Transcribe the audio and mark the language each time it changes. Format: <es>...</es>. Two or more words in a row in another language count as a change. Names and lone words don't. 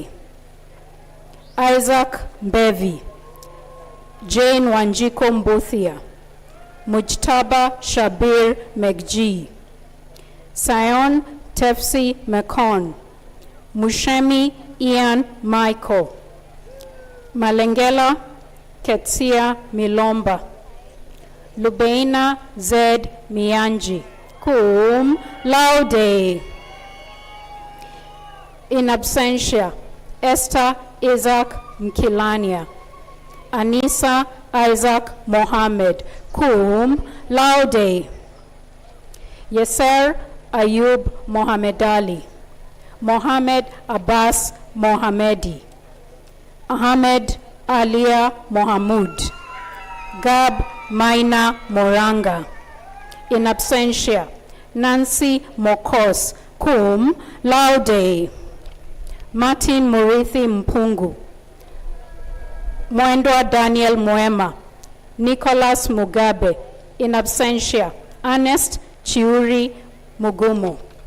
<en>Isaac Mbevi, Jane Wanjiko Mbuthia, Mujtaba Shabir Megji, Sion Tefsi Mekon, Mushemi Ian Michael, Malengela Ketsia Milomba, Lubeina Zed Mianji,</en> <la>cum laude. In absentia,</la> <en>Esther Isaac Mkilania, Anissa Isaac Mohammed,</en> <la>cum laude.</la> <en>Yeser Ayub Mohamed Ali, Mohammed Abbas Mohamedi, Ahmed Alia Mohamud, Gab Maina Moranga.</en> <la>In absentia,</la> <en>Nancy Mokos,</en> <la>cum laude.</la> <en>Martin Murithi Mpungu, Mwendwa Daniel Moema, Nicholas Mugabe,</en> <la>in absentia,</la> <en>Ernest Chiuri Mugumu,</en>